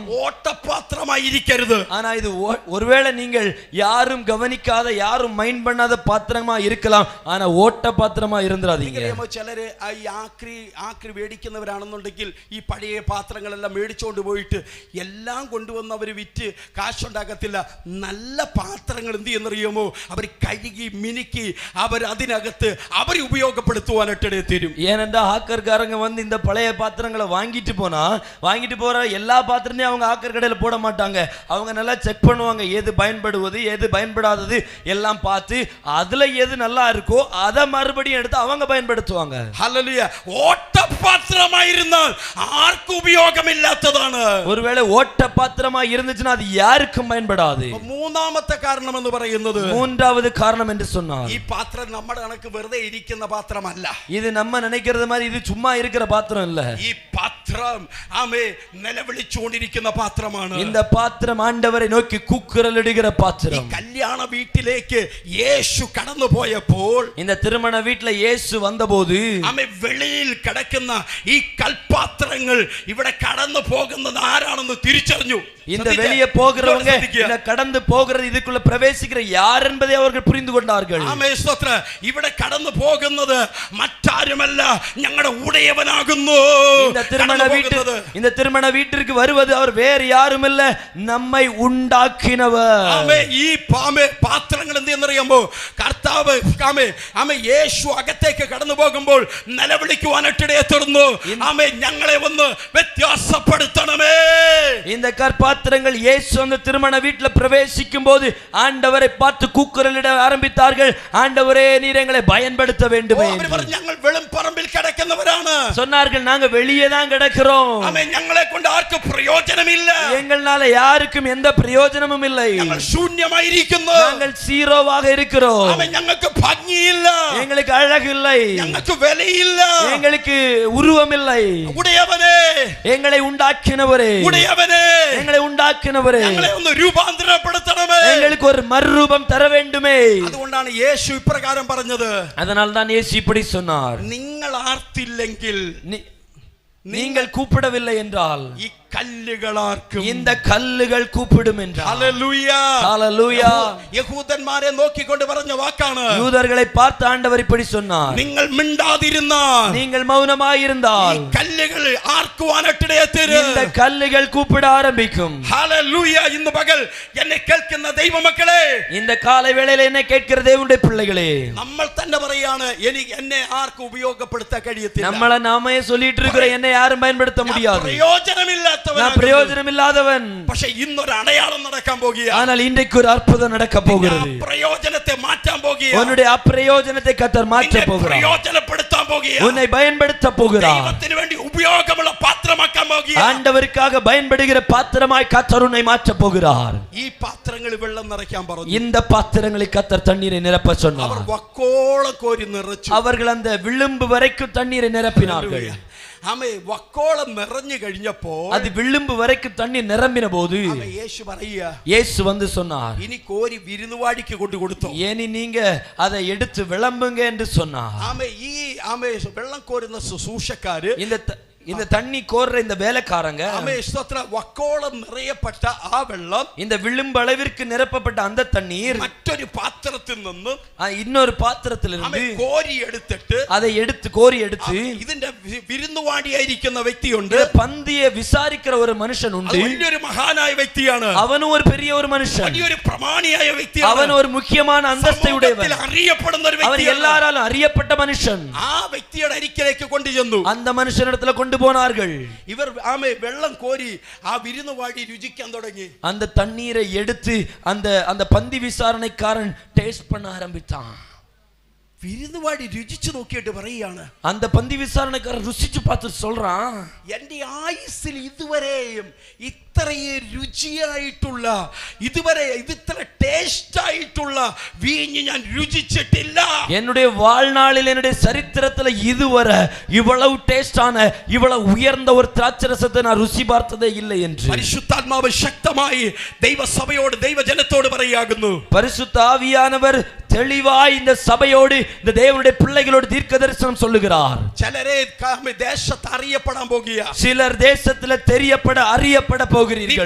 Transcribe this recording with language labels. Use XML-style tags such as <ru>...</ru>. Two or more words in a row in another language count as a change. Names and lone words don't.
<ml>ഓട്ടപാത്രമായിരിക്കരുത്.</ml> <ta>ஆனா இது ஒருவேளை நீங்கள் யாரும் கவனிக்காத, யாரும் மைண்ட் பண்ணாத பாத்திரமா இருக்கலாம். ஆனா ஓட்ட பாத்திரமா இருந்துராதீங்க.</ta> <ml>ചിലര് ഈ ആക്രി മേടിക്കുന്നവരാണെന്നുണ്ടെങ്കിൽ ഈ പഴയ പാത്രങ്ങളെല്ലാം മേടിച്ചോണ്ട് പോയിട്ട് എല്ലാം കൊണ്ടുവന്ന് അവർ വിറ്റ് കാശുണ്ടാക്കത്തില്ല. നല്ല പാത്രങ്ങൾ എന്ത് ചെയ്യുന്നറിയുമോ, അവർ കഴുകി മിനുക്കി അവർ അതിനകത്ത് അവർ ഉപയോഗപ്പെടുത്തുവാനായിട്ട് തരും.</ml> <ta>ஏனென்றா ஆக்கர்காரங்க வந்து இந்த பழைய பாத்திரங்களை வாங்கிட்டு போற எல்லா பாத்திரத்தையும் அவங்க ஆக்கர் கடையில போட மாட்டாங்க. அவங்க நல்லா செக் பண்ணுவாங்க, எது பயன்படுவது எது பயன்படாதது எல்லாம் பார்த்து அதுல எது நல்லா இருக்கோ அதை மறுபடியும் எடுத்து அவங்க பயன்படுத்துவாங்க.</ta> <ml>ഹല്ലേലൂയ. ഓട്ടപാത്രമായിരുന്നാൽ ആർക്കും ഉപയോഗമില്ലാത്തതാണ്.</ml> <ta>ஒருவேளை ஓட்ட பாத்திரமா இருந்துச்சுன்னா அது யாருக்கும் பயன்படாது.</ta> <ml>മൂന്നാമത്തെ കാരണം എന്ന് പറയുന്നത്,</ml> <ta>மூன்றாவது காரணம் என்று சொன்னார்,</ta> <ml>ഈ പാത്രം നമ്മുടെ കണക്ക് വെറുതെ ഇരിക്കുന്ന പാത്രമല്ല.</ml> <ta>இது நம்ம நினைக்கிறது மாதிரி இது சும்மா இருக்கிற பாத்திரம் இல்ல.</ta> <ml>ഈ പാത്രം പാത്രം ആമേ നിലവിളിച്ചുകൊണ്ടിരിക്കുന്ന പാത്രമാണ്.</ml> <ta>இந்த பாத்திரம் ஆண்டவரை நோக்கி கூக்குரலிடுகிற பாத்திரம்.</ta> <ml>കല്യാണ വീട്ടിലേക്ക് യേശു കടന്നു പോയപ്പോൾ,</ml> <ta>இந்த திருமண வீட்ல இயேசு வந்தபோது</ta> <ml>ആമേ വെളിയിൽ കിടക്കുന്ന ഈ കൽപാത്രങ്ങൾ ഇവിടെ കടന്നു പോകുന്നത് ആരാണെന്ന് തിരിച്ചറിഞ്ഞു.</ml> <ta>இந்த வெளியே போகிறவங்க, இந்த கடந்து போகிறது, இதுக்குள்ள பிரவேசிக்கிற யார் என்பதை அவர்கள் புரிந்து கொண்டார்கள்.</ta> <ml>ആമേ സ്തോത്രം. ഇവിടെ കടന്നു പോകുന്നത് മറ്റാരുമല്ല, ഞങ്ങളുടെ ഉടയവനാകുന്നു.</ml> <ta>இந்த திருமண வீட்டிற்கு வருவது அவர் வேறு யாரும் இல்ல, நம்மை உண்டாக்கினவர்.</ta> <ml>ആമേ ഈ പാത്രങ്ങൾ എന്തെന്നറിയാമോ? കർത്താവ് ആമേ യേശു അകത്തേക്ക് കടന്നു പോകുമ്പോൾ നിലവിളിക്കുവാനിടയെ തീർന്നു. ആമേ ഞങ്ങളെ ഒന്ന് വ്യത്യാസപ്പെടുത്തണമേ.</ml> <ta>இந்த கற்பாத்திரங்கள் இயேசு அந்த திருமண வீட்டில் பிரவேசிக்கும் போது ஆண்டவரை பார்த்து கூக்குரலிட ஆரம்பித்தார்கள். ஆண்டவரே, நீர் எங்களை பயன்படுத்த வேண்டுமே.</ta> <ml>ഞങ്ങൾ വെളിമ്പറമ്പിൽ കിടക്കുന്നവരാണ്</ml> <ta>சொன்னார்கள், நாங்க வெளியே தான் கிடக்கிறோம்.</ta> <ml>ആമേ ഞങ്ങളെ കൊണ്ട് ആർക്കും പ്രയോജനമില്ല.</ml> <ta>எங்களால யாருக்கும் எந்த பிரயோஜனமும் இல்லை.</ta> <ml>ഞങ്ങൾ ശൂന്യമായിരിക്കുന്നു.</ml> <ta>நாங்கள் சீரோவாக இருக்கிறோம்.</ta> <ml>ആമേ ഞങ്ങൾക്ക് ഭംഗിയില്ല.</ml> <ta>எங்களுக்கு அழகு இல்லை.</ta> <ml>ഞങ്ങൾക്ക് വിലയില്ല.</ml> <ta>எங்களுக்கு உருவம் இல்லை.</ta> <ml>ഉടയവനേ,</ml> <ta>எங்களை உண்டாக்கினவரே,</ta> <ml>ഉടയവനേ,</ml> <ta>எங்களை உண்டாக்கினவரே,</ta> <ml>ഞങ്ങളെ ഒന്ന് രൂപാന്തരപ്പെടുത്തണമേ.</ml> <ta>எங்களுக்கு ஒரு மறுரூபம் தர வேண்டுமே.</ta> <ml>അതുകൊണ്ടാണ് യേശു ഇപ്രകാരം പറഞ്ഞത്.</ml> <ta>அதனால் தான் இயேசு இப்படி சொன்னார்,</ta> <ml>നിങ്ങൾ ആർത്തില്ലെങ്കിൽ,</ml> <ta>நீங்கள் கூப்பிடவில்லை என்றால்</ta> <ml>ഈ കല്ലുകളാർക്കും,</ml> <ta>இந்த கல்லுகள் கூப்பிடும் என்றார்.</ta> <ml>ഹല്ലേലൂയ,</ml> <ta>ஹல்லேலூயா.</ta> <ml>യഹൂദന്മാരെ നോക്കിക്കൊണ്ട് പറഞ്ഞ വാക്കാണ്.</ml> <ta>யூதர்களை பார்த்து ஆண்டவர் இப்படி சொன்னார்,</ta> <ml>നിങ്ങൾ മിണ്ടാതിരുന്നാൽ,</ml> <ta>நீங்கள் மௌனமாயிருந்தால்</ta> <ml>ഈ കല്ലുകൾ ആർക്കുവാനിടയെ തീരും.</ml> <ta>இந்த കല്ലുകൾ கூப்பிட ஆரம்பிக்கும்.</ta> <ml>ഹല്ലേലൂയ. ഇന്ന് പകൽ എന്നെ കേൾക്കുന്ന ദൈവമക്കളെ,</ml> <ta>இந்த காலை வேளையில என்னை கேட்கிற தேவனுடைய பிள்ளைகளே,</ta> <ml>നമ്മൾ തന്നെ പറയാണ്, എന്നെ ആർക്കും ഉപയോഗപ്പെടുത്താൻ കഴിയത്തില്ല.</ml> <ta>நம்மள நாமே சொல்லிட்டு இருக்கிற என்னை யாரும் பயன்படுத்த முடியாது, நான் பிரயோஜனம் இல்லாதவன்.</ta> <ml>പക്ഷേ ഇന്നൊരു അടയാളം നടക്കാൻ പോകുകയാണ്.</ml> <ta>ஆனால் இன்றைக்கு ஒரு அற்புதம் நடக்க போகிறது.</ta> <ml>പ്രയോജനത്തെ മാറ്റാൻ പോകുകയാണ്.</ml> <ta>உன்னுடைய அப்பிரயோஜனத்தை கர்த்தர் மாற்ற போகிறார்.</ta> <ml>പ്രയോജനപ്പെടുത്താൻ പോകുകയാണ്.</ml> <ta>உன்னை பயன்படுத்த போகிறார்.</ta> <ml>ദൈവത്തിന് വേണ്ടി ഉപയോഗമുള്ള പാത്രമാക്കാൻ പോകുകയാണ്.</ml> <ta>ஆண்டவருக்காக பயன்படுகிற பாத்திரமாய் கர்த்தர் உன்னை மாற்ற போகிறார்.</ta> <ml>ഈ പാത്രങ്ങളിൽ വെള്ളം നിറയ്ക്കാൻ പറഞ്ഞു.</ml> <ta>இந்த பாத்திரங்களில் கர்த்தர் தண்ணீரை நிரப்ப சொன்னார்.</ta> <ml>അവർ വക്കോളം കോരി നിറച്ചു.</ml> <ta>அவர்கள் அந்த விளிம்பு வரைக்கும் தண்ணீரை நிரப்பினார்கள்.</ta> <ml>ആമേ വക്കോളം നിറഞ്ഞു കഴിഞ്ഞപ്പോൾ,</ml> <ta>அது விளிம்பு வரைக்கும் தண்ணீர் நிரம்பின போது</ta> <ml>യേശു പറയുക,</ml> <ta>இயேசு வந்து சொன்னார்,</ta> <ml>ഇനി കോരി വിരുന്നുവാടിക്ക് കൊണ്ടു കൊടുത്തു.</ml> <ta>ஏனி நீங்க அதை எடுத்து விளம்புங்க என்று சொன்னார்.</ta> <ml>ആമേ ഈ വെള്ളം കോരുന്ന ശുശ്രൂഷക്കാര്,</ml> <ta>இந்த தண்ணி கோர்ற இந்த வேலைக்காரங்க,</ta> <ml>വക്കോളം നിറയപ്പെട്ട ആ വെള്ളം,</ml> <ta>இந்த விளிம்பு அளவிற்கு நிரப்பப்பட்ட அந்த தண்ணீர்</ta> <ml>മറ്റൊരു പാത്രത്തിൽ നിന്ന്</ml> <ta>இன்னொரு பாத்திரத்திலிருந்து</ta> <ml>കോരി എടുത്തിട്ട്,</ml> <ta>அதை എടുத்து கோரி எடுத்து,</ta> <ml>ഇതിന്റെ വിരുന്നുവാടിയായിരിക്കുന്ന വ്യക്തിയുണ്ട്,</ml> <ta>பந்தியை விசாரிக்கிற ஒரு மனுஷன் உண்டு.</ta> <ml>വലിയൊരു മഹാനായ വ്യക്തിയാണ്.</ml> <ta>அவனும் ஒரு பெரிய ஒரு மனுஷன்,</ta> <ml>വലിയൊരു പ്രമാണിയായ വ്യക്തിയാണ്.</ml> <ta>அவன் ஒரு முக்கியமான அந்தஸ்தை உடையவன்,</ta> <ml>അറിയപ്പെടുന്ന ഒരു</ml> <ta>அவன்</ta> <ml>വ്യക്തിയാണ്.</ml> <ta>எல்லாராலும் அறியப்பட்ட மனுஷன்.</ta> <ml>ആ വ്യക്തിയുടെ അരികിലേക്ക് കൊണ്ടുചെന്നു.</ml> <ta>அந்த மனுஷனிடத்துல கொண்டு போனார்கள்.</ta> <ml>ഇവർ വെള്ളം കോരി ആ വിരുന്നുവാടി രുചിക്കാൻ തുടങ്ങി.</ml> <ta>அந்த தண்ணீரை எடுத்து அந்த பந்தி விசாரணைக்காரன் டேஸ்ட் பண்ண ஆரம்பித்தான்.</ta> <ml>വിരുന്നുവാടി രുചിച്ചു നോക്കിയിട്ട് പറയുകയാണ്,</ml> <ta>அந்த பந்தி விசாரணைக்காரன் ருசிச்சு பார்த்து சொல்றான்,</ta> <ml>എന്റെ ആയുസ്സിൽ ഇതുവരെയും ഇത്രയും രുചിയായിട്ടുള്ള, ഇതുവരെ ഇത്ര ടേസ്റ്റ് ആയിട്ടുള്ള വീഞ്ഞ് ഞാൻ രുചിച്ചിട്ടില്ല.</ml> <ta>என்னுடைய வாழ்நாளில் என்னுடைய சரித்திரத்துல இதுவரை இவ்வளவு டேஸ்டான, இவ்வளவு உயர்ந்த ஒரு திராட்சரசத்தை நான் ருசி பார்த்ததே இல்லை என்று</ta> <ml>പരിശുദ്ധാത്മാവ് ശക്തമായി ദൈവസഭയോട്, ദൈവജനത്തോട് പറയുകയാകുന്നു.</ml> <ta>பரிசுத்த ஆவியானவர் தெளிவாய் இந்த சபையோடு, இந்த தேவனுடைய பிள்ளைகளோடு தீர்க்க தரிசனம் சொல்லுகிறார்.</ta> <ml>ചിലരെ ദേശത്ത് അറിയപ്പെടാൻ പോകുക,</ml> <ta>சிலர் தேசத்துல தெரியப்பட அறியப்பட போகிறீர்கள்.</ta>